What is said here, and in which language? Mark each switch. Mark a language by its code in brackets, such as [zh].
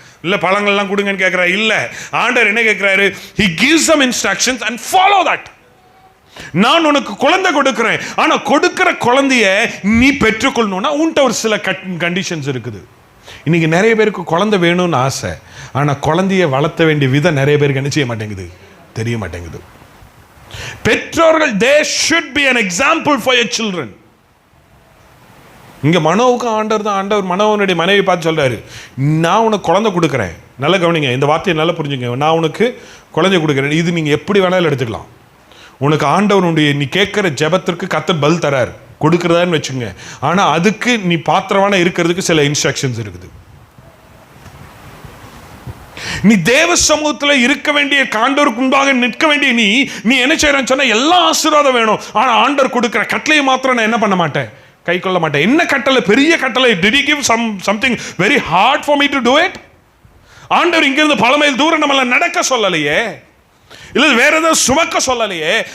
[ta] இல்லை பழங்கள்லாம் கொடுங்கன்னு கேட்கிறாரு? இல்லை, ஆண்டவர் என்ன கேட்கிறாரு? [en] He gives some instructions and follow that. [ta] நான் உனக்கு குழந்தை கொடுக்கிறேன், ஆனா கொடுக்கிற குழந்தைய நீ பெற்றுக்கொள்ளணும்னா உன்கிட்ட ஒரு சில கண்டிஷன்ஸ் இருக்குது. இன்னைக்கு நிறைய பேருக்கு குழந்தை வேணும்னு ஆசை, ஆனா குழந்தைய வளர்த்த வேண்டிய விதம் நிறைய பேருக்கு என்ன செய்ய மாட்டேங்குது, தெரிய மாட்டேங்குது. பெற்றோர்கள் [en] they should be an example for your children. [ta] இங்க மனோவுக்கு ஆண்டவர் மனோவனுடைய மனைவி பார்த்து சொல்றாரு, நான் உனக்கு குழந்தை கொடுக்குறேன். நல்லா கவனிங்க, இந்த வார்த்தையை நல்லா புரிஞ்சுங்க. நான் உனக்கு குழந்தை கொடுக்குறேன், இது நீங்க எப்படி வேணாலும் எடுத்துக்கலாம். உனக்கு ஆண்டவனுடைய நீ கேட்கிற ஜெபத்திற்கு கர்த்தர் பதில் தரார், கொடுக்கிறதான்னு வச்சுங்க. ஆனா அதுக்கு நீ பாத்திரமான இருக்கிறதுக்கு சில இன்ஸ்ட்ரக்ஷன்ஸ் இருக்குது. நீ தேவ சமூகத்துல இருக்க வேண்டிய, ஆண்டவருக்கு முன்பாக நிற்க வேண்டிய நீ என்ன செய்யறன்னு சொன்னா எல்லா ஆசீர்வாதம் வேணும். ஆனா ஆண்டவர் கொடுக்கிற கட்டளையை மாத்திரம் நான் என்ன பண்ண மாட்டேன், கை கொள்ள மாட்டேன். என்ன கட்டளை? பெரிய கட்டளை. [en] Did he give something very hard for me to do it? [ta] ஆண்டவர் இங்கிருந்து பல மைல் தூரம் நம்மள நடக்க சொல்லலையே, இல்ல வேற ஏதாவது சுமக்க சொல்லலையே.